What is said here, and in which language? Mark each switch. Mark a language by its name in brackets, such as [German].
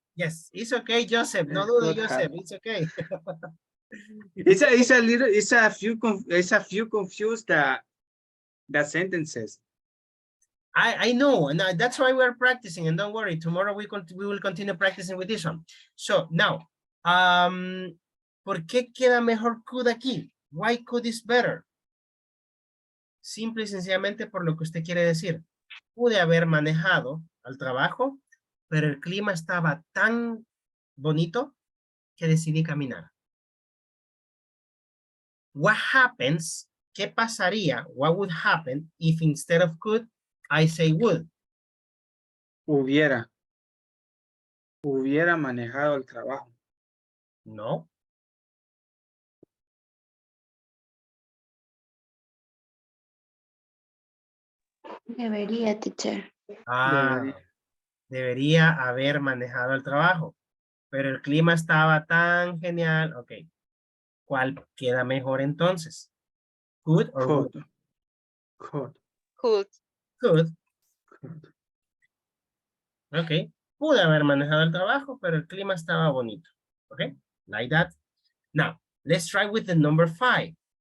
[English] Yes, it's okay, Joseph. [Spanish] No duda, [English] Joseph. It's okay. It's a few confused the sentences. I know, and that's why we're practicing. And don't worry, tomorrow we will continue practicing with this one. So now, [Spanish] ¿por qué queda mejor could aquí? [English] Why could is better? [Spanish] Simple y sencillamente por lo que usted quiere decir. Pude haber manejado al trabajo, pero el clima estaba tan bonito que decidí caminar. [English] What happens? [Spanish] ¿Qué pasaría? [English] What would happen if instead of could, I say would? [Spanish] Hubiera manejado el trabajo. No. Debería, teacher. Debería haber manejado el trabajo, pero el clima estaba tan genial. Ok. ¿Cuál queda mejor entonces? [English] Could or would? Could. [Spanish] Ok. Pude haber manejado el trabajo, pero el clima estaba bonito. [English] Ok. Like that. Now, let's try with the number 5.